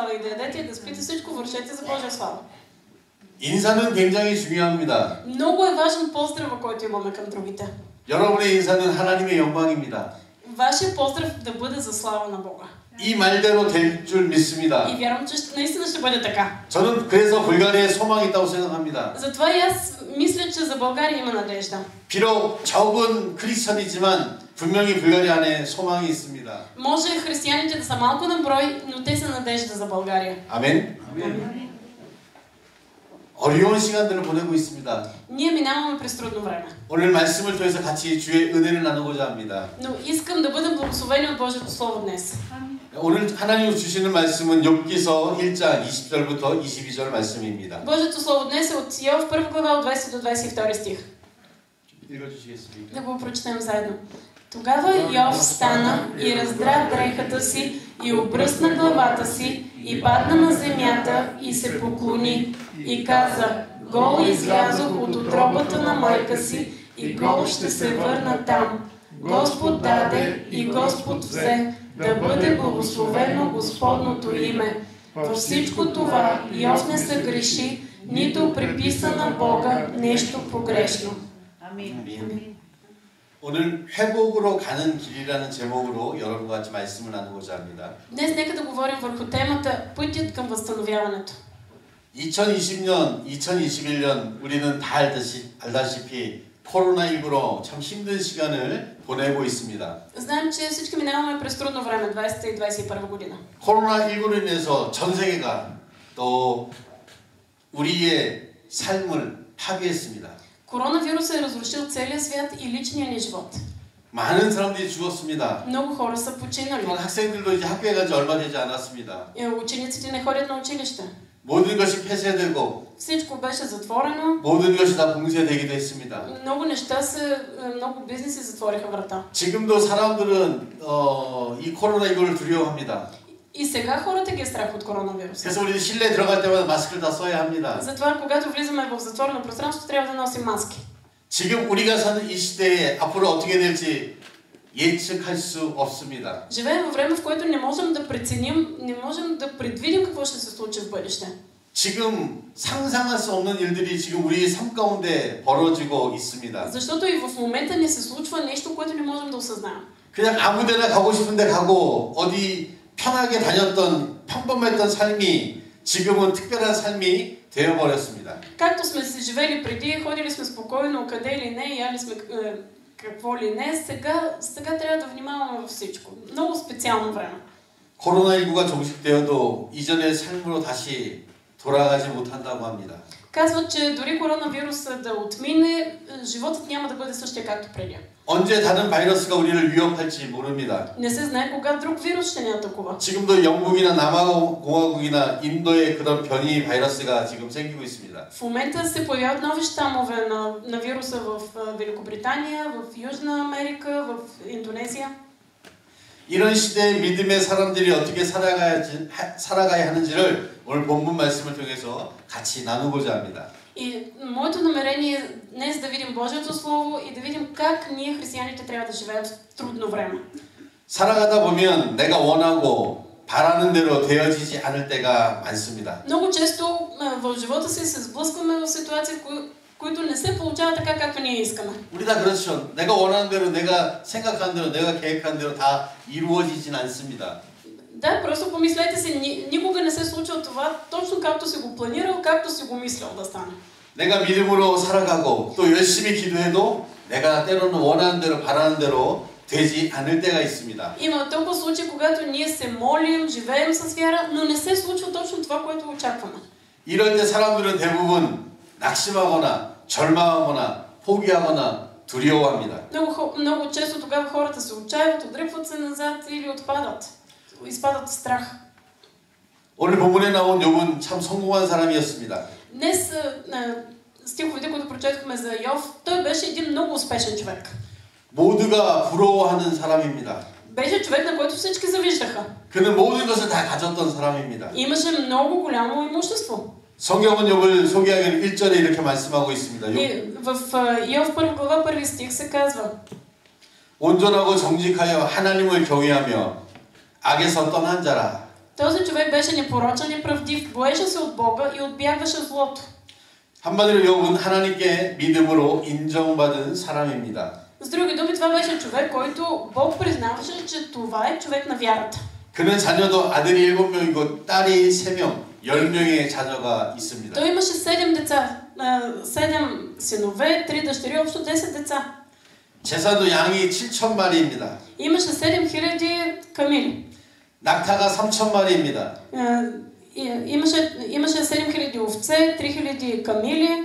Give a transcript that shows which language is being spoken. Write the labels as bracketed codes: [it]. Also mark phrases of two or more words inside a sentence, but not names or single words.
[bg] И да ядете и да спите, всичко вършете за Божия слава. [ko] 인사는 굉장히 중요합니다. [bg] Много е важен поздрава, който имаме към другите. [ko] 여러분의 인사는 하나님의 영광입니다. [bg] Вашия поздрав да бъде за слава на Бога. [ko] 이 말대로 될 줄 믿습니다. [bg] И вярвам, че наистина ще бъде така. [ko] 저는 그래서 불가리아에 소망이 있다고 생각합니다. [bg] Затова и аз мисля, че за България има надежда. [ko] 비록 적은 크리스천이지만 분명히 불가리아 안에 소망이 있습니다. [bg] Може християните да са малко на брой, но те са надежда за България. [ko] 아멘. 어려운 시간들을 보내고 있습니다. [bg] Ние минаваме през трудно време. [ko] 오늘 말씀을 통해서 같이 주의 은혜를 나누고자 합니다. [bg] Но искам да бъдем благословени от Божието Слово днес. [ko] 오늘 하나님 주시는 말씀은 욥기서 1장 20절부터 22절 말씀입니다. [bg] Божието Слово днес е от Йов, 1 глава от 20 до 22 стих. [ko] 읽어주시겠습니까? [bg] Да го прочетем заедно. Тогава Йов стана и раздра дрехата си и обръсна главата си и падна на земята и се поклони и каза: гол излязох от утробата на майка си и гол ще се върна там. Господ даде и Господ взе, да бъде благословено Господното име. Във всичко това Йов не съгреши, нито приписа на Бога нещо погрешно. [ko] 아멘. 오늘 회복으로 가는 길이라는 제목으로 여러분과 같이 말씀을 나누고자 합니다. [bg] Днес нека да говорим върху темата Пътят към възстановяването. [ko] 2020년, 2021년 우리는 다 알다시피 코로나19로 참 힘든 시간을 보내고 있습니다. [bg] Знаем, че всички минаваме през трудно време, 20 и 21 година. [ko] 코로나19로 인해서 전 세계가 또 우리의 삶을 파괴했습니다. [bg] Коронавирусът е разрушил целия свят и личния ни живот. [ko] 많은 사람들이 죽었습니다. [bg] Много хора са починали. [ko] 학생들도 이제 학교에 간 지 얼마 되지 않았습니다. [bg] Учениците не ходят на училище. [ko] 모든 것이 폐쇄되고 [bg] Всичко беше затворено. [ko] 모든 것이 다 봉쇄되기도 했습니다. [bg] Много неща са, много бизнеси затвориха врата. [ko] 지금도 사람들은 이 코로나19를 두려워합니다. [bg] И сега хората ги е страх от коронавируса. [ko] 그래서 우리 실내 들어갈 때마다 마스크를 다 써야 합니다. [bg] Затова когато влизаме в затворено пространство, трябва да носим маски. [ko] 지금 우리가 사는 이 시대에 앞으로 어떻게 될지 예측할 수 없습니다. [bg] Живеем във време, в което не можем да преценим, не можем да предвидим какво ще се случи в бъдеще. [ko] 지금 상상할 수 없는 일들이 지금 우리 삶 가운데 벌어지고 있습니다. [bg] Защото и в момента ни се случва нещо, което не можем да осъзнаем. [ko] 그냥 아무데나 가고 싶은데 가고 어디 편하게 다녔던 평범했던 삶이 지금은 특별한 삶이 되어버렸습니다. [bg] Както сме се живели преди, ходили сме спокойно къде ли не, яли сме какво ли не, сега трябва да внимаваме във всичко. Много специално време. [ko] 코로나19가 종식되어도 이전의 삶으로 다시 돌아가지 못한다고 합니다. [bg] Казват, че дори коронавирусът да отмине, животът няма да бъде същия както преди. [ko] 언제 다른 바이러스가 우리를 위협할지 모릅니다. [bg] Не се знае кога друг вирус ще ни атакува. [ko] 지금도 영국이나 남아공화국이나 인도에 그런 변이 바이러스가 지금 생기고 있습니다. [bg] В момента се появяват нови щамове на вируса в Великобритания, в Южна Америка, в Индонезия. [ko] 이런 시대의 믿음의 사람들이 어떻게 살아가야 하는지를 오늘 본문 말씀을 통해서 같이 나누고자 합니다. [bg] И моето намерение е днес да видим Божието Слово и да видим как ние, християните, трябва да живеем в трудно време. [ko] 살아가다 보면 내가 원하고 바라는 대로 되어지지 않을 때가 많습니다. [bg] Много често в живота си се сблъскваме в ситуации, които не се получават така, както ние искаме. [ko] 우리 다 그렇죠. 내가 원하는 대로, 내가 생각한 대로, 내가 계획한 대로 다 이루어지진 않습니다. [bg] Да, просто помислете си, никога не се случва това точно както си го планирал, както си го мислял да стане. [ko] 내가 믿음으로 살아가고 또 열심히 기도해도 내가 때로는 원하는 대로 바라는 대로 되지 않을 때가 있습니다. [bg] Има толкова случаи, когато ние се молим, живеем с вяра, но не се случва точно това, което очакваме. [ko] 이럴 때 사람들은 대부분 낙심하거나 절망하거나 포기하거나 두려워합니다. [bg] Много често тогава хората се отчаиват, отдръпват се назад или изпадат в страх. [ko] 오늘 본문에 나온 욥은 참 성공한 사람이었습니다. [bg] Днес стиховете, които прочетохме за Йов, той беше един много успешен човек. [ko] 모두가 부러워하는 사람입니다. [bg] Беше човек, на който всички завиждаха. [ko] 그는 모든 것을 다 가졌던 사람입니다. [bg] Имаше много голямо имущество. [ko] 성경은 욥을 소개하기를 1절에 이렇게 말씀하고 있습니다. [bg] В Йов 1 глава 1 стих се казва: [ko] 온전하고 정직하여 하나님을 경외하며 악에서 떠난 자라. [bg] Този човек беше непорочен и правдив, боеше се от Бога и отбягваше злото. [ko] 한마디로 욥은 하나님께 믿음으로 인정받은 사람입니다. [bg] С други думи, това беше човек, който Бог признаваше, че това е човек на вярата. [ko] 그는 자녀도 아들이 7명이고 딸이 3명, 10명의 자녀가 있습니다. [bg] Той имаше 7 деца, 7 синове, 3 дъщери, общо 10 деца. [ko] 제사도 양이 7,000마리입니다. [bg] Имаше 7000 камили. [ko] 낙타가 3,000마리입니다. [bg] Имаше 7000 овце, 3000 камили.